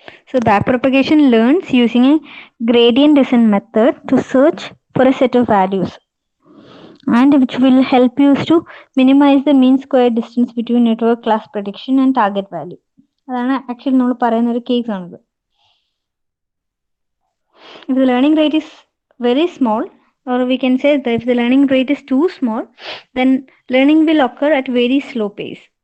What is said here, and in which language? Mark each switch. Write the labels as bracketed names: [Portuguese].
[English] So backpropagation learns using a gradient descent method to search for a set of values, and which will help you to minimize the mean square distance between network class prediction and target value. [Malayalam] അതാണ് actually നമ്മൾ പറയുന്ന ഒരു case ആണിത്. [English] If the learning rate is very small, or we can say that if the learning rate is too small, then learning will occur at very slow pace.